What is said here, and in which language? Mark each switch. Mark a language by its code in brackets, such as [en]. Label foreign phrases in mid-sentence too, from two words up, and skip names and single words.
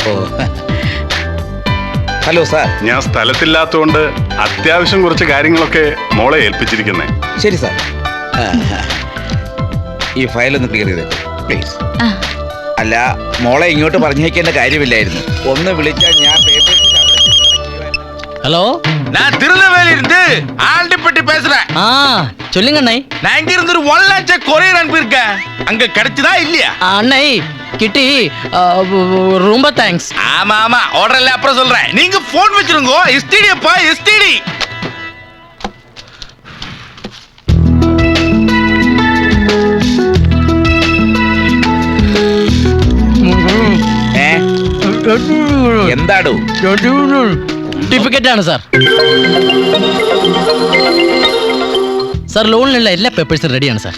[ml] ഹലോ സാർ. ഞാൻ സ്ഥലത്തില്ലാത്തതുകൊണ്ട് അത്യാവശ്യം കുറച്ച് കാര്യങ്ങളൊക്കെ മോളെ ഏൽപ്പിച്ചിരിക്കുന്നേ. ശരി സാർ. ഈ ഫയൽ ഒന്ന് ക്ലിയർ ചെയ്തേ പ്ലീസ്. അല്ല, മോളെ ഇങ്ങോട്ട് പറഞ്ഞേക്കേണ്ട കാര്യമില്ലായിരുന്നു. ഒന്ന് വിളിച്ചാൽ ഞാൻ [ta] ஹலோ, நான் திருநெல்வேலி இருந்து ஆண்டிப்பட்டி பேசுறேன். சொல்லுங்க அண்ணே. நான் இங்க இருந்து ஒரு 1 லட்சம் கொரியர் அனுப்பியிருக்கேன். அங்க கிடைச்சதா இல்லையா? அண்ணே கிட்டி, ரொம்ப தேங்க்ஸ். ஆமா ஆமா, ஆர்டர் எல்லாம் அப்புறம் சொல்றேன். நீங்க போன் வச்சிருங்க. எஸ்டிடி அப்பா, எஸ்டிடி. [ml] എന്താടോ? സർട്ടിഫിക്കറ്റ് ആണ് സാർ. സാർ, ലോണിലുള്ള എല്ലാ പേപ്പേഴ്സും റെഡിയാണ് സാർ.